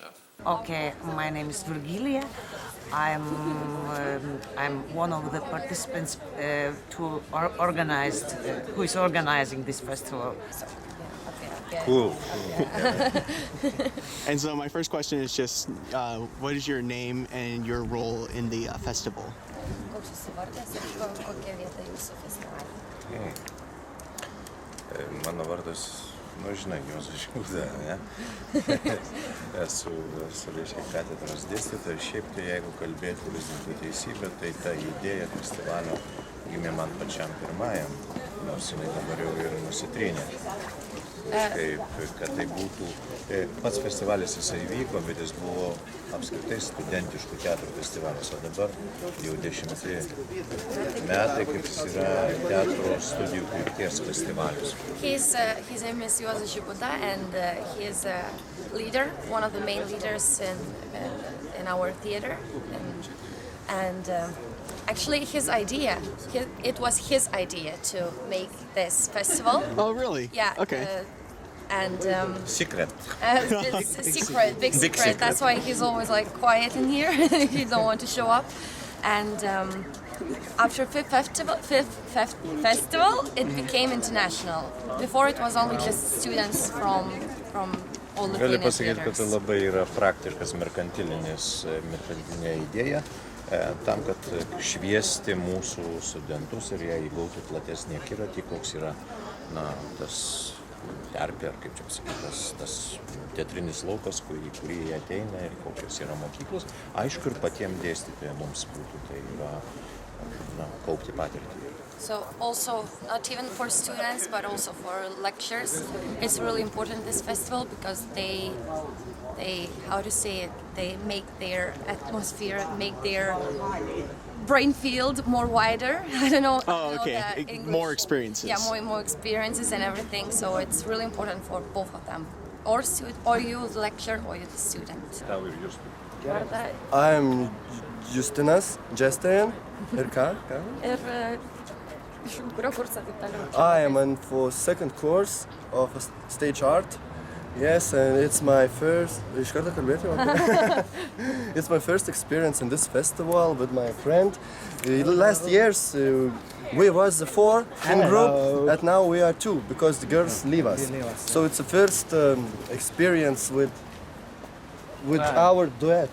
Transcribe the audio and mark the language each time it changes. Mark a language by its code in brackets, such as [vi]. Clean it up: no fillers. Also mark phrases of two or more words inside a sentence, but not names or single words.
[en] Okay, my name is Virgilia. I'm one of the participants who is organizing this festival. Cool. And so my first question is just, what is your name and your role in the festival? [lt] Mano vardas, žinai, Juozas Žiūda, ne? Esu reiškia katedros dėstytojas, šiaip tai jeigu kalbėti vis dėlto teisybę, tai ta idėja festivalio gimė man pačiam pirmajam, nors jinai dabar jau ir nusitrynė. Kad tai būtų, pats festivalis jisai vyko, bet jis buvo apskritai studentiškų teatrų festivalis, o dabar jau 10 metai, kaip jis yra teatro studijų krypties festivalis. [en] His name is Juozas Žiūda, and he is a leader, one of the main leaders in our theater, and actually it was his idea to make this festival. Oh, really? Yeah. Okay. Secret. It's a secret, big secret. That's why he's always like quiet in here. He don't want to show up. And after fifth festival, it became international. Before it was only just students from all the [lt] Galiu pasakyti, kad tai labai yra praktiškas merkantilinė idėja, tam, kad šviesti mūsų studentus ir jie įgautų platesnį akiratį, koks yra tas terpė, ar kaip čia pasakyti, tas teatrinis laukas, kurį jie ateina ir kokios yra mokyklos. Aišku, ir patiems dėstytojams mums būtų tai yra kaupti patirtį. [en] So also, not even for students, but also for lectures, it's really important this festival because they how to say it, they make their atmosphere, make their brain field more wider. I don't know. Oh, okay. More experiences. Yeah, more experiences and everything. So it's really important for both of them, or you the lecturer or you the student. I'm Justinas, Jestajan. I am in for second course of stage art Yes, and it's my first. [lt] Iš karto kalbėti? [en] It's my first experience in this festival with my friend. Last years we was four in group, and now we are two because the girls leave us. So it's the first experience with our duet.